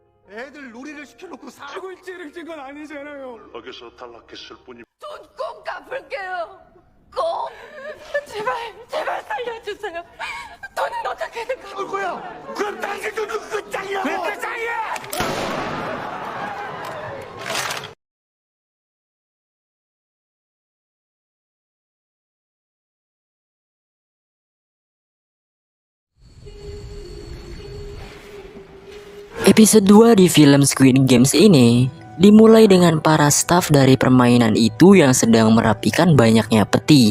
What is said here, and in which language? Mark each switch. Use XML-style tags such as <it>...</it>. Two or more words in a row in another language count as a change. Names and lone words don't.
<ko>애들 놀이를 시켜놓고 사. 알고 일죄를 진 건 아니잖아요. 연락에서 탈락했을 뿐이. 돈 꼭 갚을게요. 꼭. 제발 살려주세요. 돈은 어떻게든 갚을 거야. 그럼 당신도 끝장이라고. 왜 끝장이야?</ko> <id>Episode 2 di film Squid Games ini dimulai dengan para staf dari permainan itu yang sedang merapikan banyaknya peti.</id>